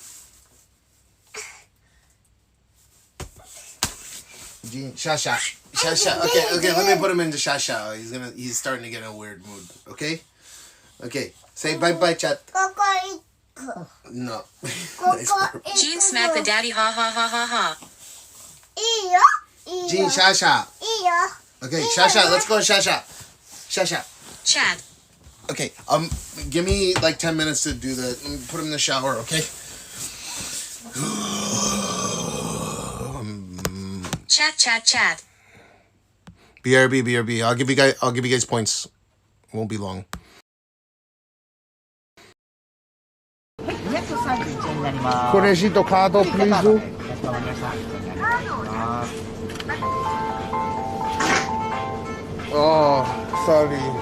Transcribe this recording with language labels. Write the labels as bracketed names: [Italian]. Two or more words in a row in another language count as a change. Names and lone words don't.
[English] Gene, Shasha. Shasha. Okay, let me put him into Shasha. He's starting to get in a weird mood. Okay? Okay. Say bye-bye, chat. No. Nice burp. Gene, smack the daddy, ha ha ha ha ha. Gene, Shasha. Okay, Shasha, let's go Shasha. Shasha. Chat. Okay, give me like 10 minutes to do the, put him in the shower, okay? Chat, chat, chat. BRB. I'll give you guys points. It won't be long. [Japanese] 231 になります。クレジットカード、please. かしこまりました。 [English] Oh, sorry.